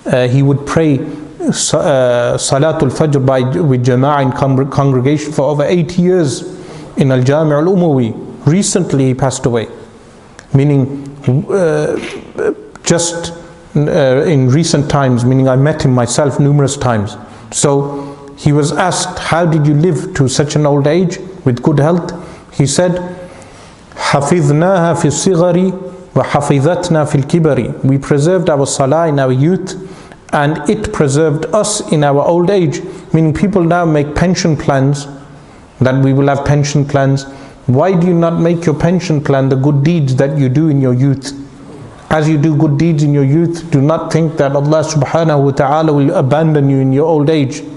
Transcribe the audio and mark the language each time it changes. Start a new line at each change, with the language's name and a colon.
English: He would pray Salatul Fajr with Jama'ah in congregation for over 8 years in Al-Jami' al-Umawi. Recently he passed away. Meaning just in recent times, meaning I met him myself numerous times. So he was asked, how did you live to such an old age with good health?
Arabic: He said, حَفِظْنَاهَا فِي الصِّغَرِ وَحَفِظَتْنَا فِي الْكِبَرِ.
English: We preserved our salah in our youth, and it preserved us in our old age. Meaning people now make pension plans, that we will have pension plans. Why do you not make your pension plan the good deeds that you do in your youth? As you do good deeds in your youth, do not think that Allah subhanahu wa ta'ala will abandon you in your old age.